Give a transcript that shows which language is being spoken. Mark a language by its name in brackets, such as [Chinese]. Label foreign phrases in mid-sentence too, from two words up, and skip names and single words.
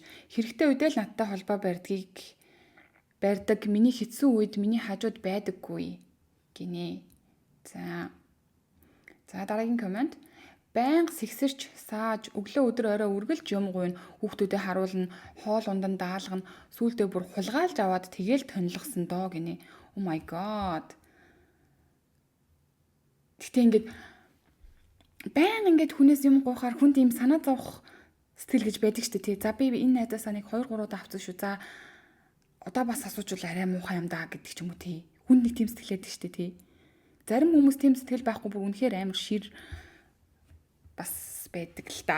[Mongolian] Хэрэгтэй үедээ л надтай холбоо барьдаг миний хэцүү үед миний хажууд байдаггүй гинэ. За дараагийн коммент. Байнга сэгсэрч сааж өглөө өдөр орой үргэлж юм гуйна хүүхдүүдэд харуулна хоол ундан даалгана сүүлдээ бүр хулгайлж аваад тэгээл тонилгосон доо гинэ. [English] Oh my god. [Mongolian] Гэтэ ингээд байнга ингээд хүнээс юм гуйхаар хүнд ийм санаа зовох сэтгэл гэж байдаг шүү дээ тий. За би энэ найзаасаа нэг 2 3 удаа авсан шүү. За одоо бас асуужвал арай муухай юм даа гэдэг ч юм уу тий. Хүнд нэг тийм сэтгэл байдаг шүү дээ тий. Зарим хүмүүс тийм сэтгэл байхгүй бүр үнэхээр амар шир бас байдаг л та.